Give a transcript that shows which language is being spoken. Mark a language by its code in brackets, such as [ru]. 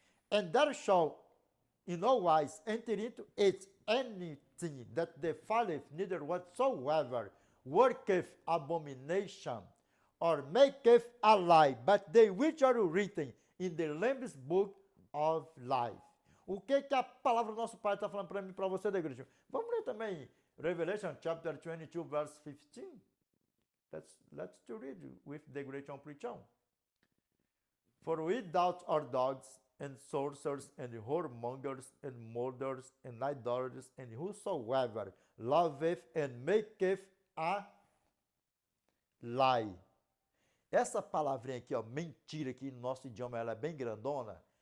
[en] And there shall in no wise enter into it anything that defileth, neither whatsoever worketh abomination, or maketh a lie, but they which are written in the Lamb's book of life. [pt] O que a palavra do nosso Pai está falando para mim e para você, da igreja? Vamos ler também [en] Revelation chapter 22, verse 15. Let's read with the great preacher. For without our dogs and sorcerers and whoremongers and murderers and idolaters and whosoever loveth and maketh a lie. [pt] Essa palavrinha aqui, ó, mentira, que no nosso idioma ela é bem grandona.